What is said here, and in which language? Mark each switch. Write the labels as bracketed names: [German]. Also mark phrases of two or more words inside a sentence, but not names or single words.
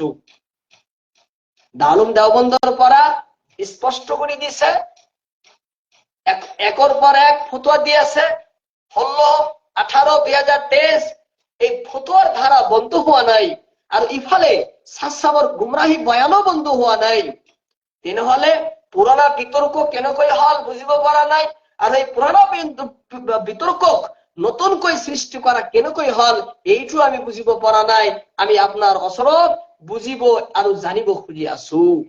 [Assamese] দাৰুল দেওবন্দৰ পৰা স্পষ্ট করে দিছে, একৰ পর এক ফতোয়া দিয়ে আছে। 16-18-2023 এই ফতোয়ার ধারা বন্ধ হওয়া নাই, আর ইফালে সাচ্চাবৰ গুমরাহি বয়ানো বন্ধ হওয়া নাই। তেনেহলে পুরানা বিতর্ক কেনেকৈ হল বুঝিব পৰা নাই, আর এই পুরানা বিতর্কক নতুনকৈ সৃষ্টি করা কেনেকৈ হল এইটো আমি বুঝিব পৰা নাই। আমি আপনার ওচৰত বুঝিব আৰু জানিব খুজি আছো।